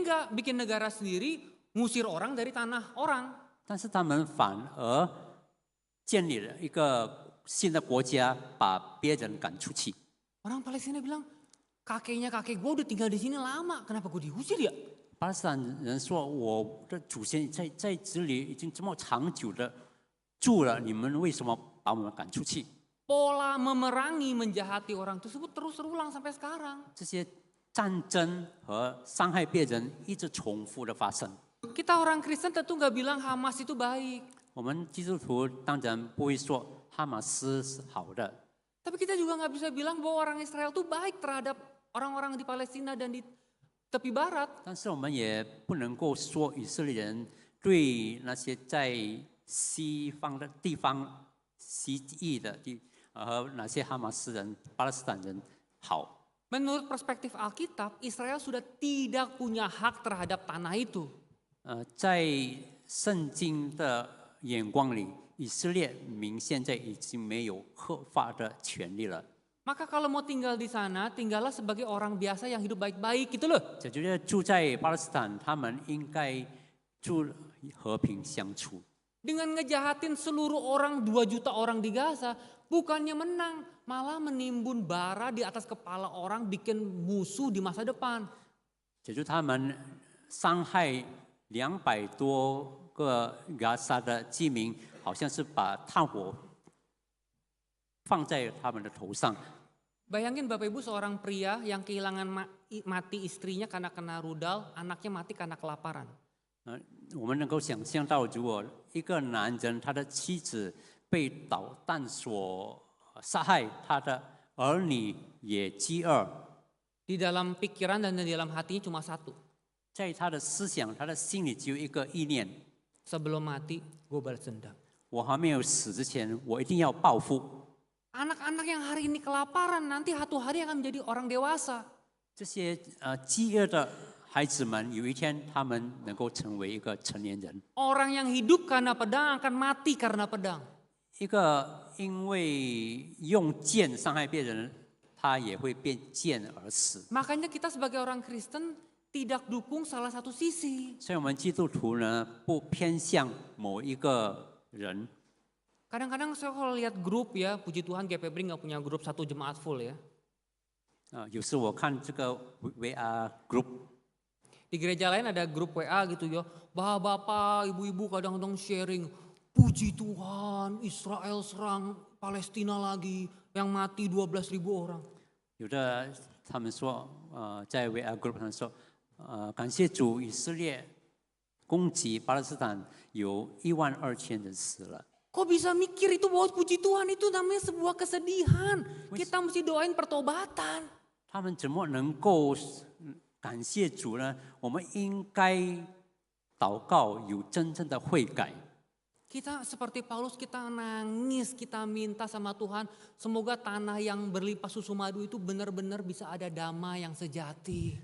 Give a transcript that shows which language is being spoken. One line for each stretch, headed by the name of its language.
Indonesian: enggak, bikin negara sendiri, ngusir orang dari tanah orang.
Chinese: 但是他们反而建立了一个新的国家，把别人赶出去。
Indonesian: Orang Palestina bilang, kakek gue udah tinggal di sini lama, kenapa gue diusir ya?
Chinese: 巴勒斯坦人说：“我的祖先在这里已经这么长久的住了，你们为什么把我们赶出去？”
Indonesian: Pola memerangi, menjahati orang tersebut terus terulang sampai sekarang.
Chinese: 这些战争和伤害别人一直重复的发生。
Indonesian: Kita orang Kristen tentu nggak bilang Hamas itu baik.
Chinese: 我们基督徒当然不会说哈马斯是好的，
Indonesian: Tapi kita juga nggak bisa bilang bahwa orang Israel itu baik terhadap orang-orang di Palestina dan di tepi barat.
Chinese: 但是我们也不能够说以色列人对那些在西方的地方西裔的和那些哈马斯人、巴勒斯坦人好。
Indonesian: Menurut perspektif Alkitab, Israel sudah tidak punya hak terhadap tanah itu.
Chinese: 在圣经的眼光里，以色列民现在已经没有合法的权利了。
Indonesian: Maka kalau mau tinggal di sana, tinggallah sebagai orang biasa yang hidup baik-baik gitu loh.
Chinese: 我觉得住在巴勒斯坦，他们应该住和平相处。
Indonesian: Dengan ngejahatin seluruh orang, 2 juta orang di Gaza, bukannya menang, malah menimbun bara di atas kepala orang, bikin musuh di masa depan.
Chinese: 解决他们伤害200多个加沙的居民，好像是把炭火放在他们的头上。
Indonesian: Bayangin Bapak Ibu seorang pria yang kehilangan mati istrinya karena kena rudal, anaknya mati karena kelaparan.
Chinese: 我们能够想象到，如果一个男人他的妻子被导弹所杀害，他的儿女也饥饿，
Indonesian: Di dalam pikiran dan di dalam hatinya cuma satu.
Chinese: 在他的思想、他的心里只有一个意念：
Indonesian: Sebelum mati, gue balas dendam.
Chinese: 我还没有死之前，我一定要报复。
Indonesian: Anak-anak yang hari ini kelaparan, nanti satu hari akan menjadi orang dewasa.
Chinese: 这些饥饿的孩子们，有一天他们能够成为一个成年人。
Indonesian: Orang yang hidup karena pedang akan mati karena pedang.
Chinese: 一个因为用剑伤害别人，他也会变剑而死。
Indonesian: Makanya kita sebagai orang Kristen tidak dukung salah satu sisi.
Chinese: 所以，我们基督徒呢，不偏向某一个人。
Indonesian: Kadang-kadang saya kalau lihat grup ya, puji Tuhan GPB nggak punya grup satu jemaat full ya.
Chinese: 有时我看这个 VR group，
Indonesian: Di gereja lain ada grup WA gitu ya. Bapak-bapak, ibu-ibu kadang-kadang sharing. Puji Tuhan, Israel serang Palestina lagi. Yang mati 12.000 orang.
Chinese: 有的他们说，在 VR group 上说，感谢主，以色列攻击巴勒斯坦有12000人死了。
Indonesian: Kok bisa mikir itu bahwa puji Tuhan itu namanya sebuah kesedihan. Kita mesti doain pertobatan.
Chinese: 他们怎么能够感谢主呢？我们应该祷告，有真正的悔改。
Indonesian: Kita seperti Paulus, kita nangis, kita minta sama Tuhan. Semoga tanah yang berlimpah susu madu itu benar-benar bisa ada damai yang sejati.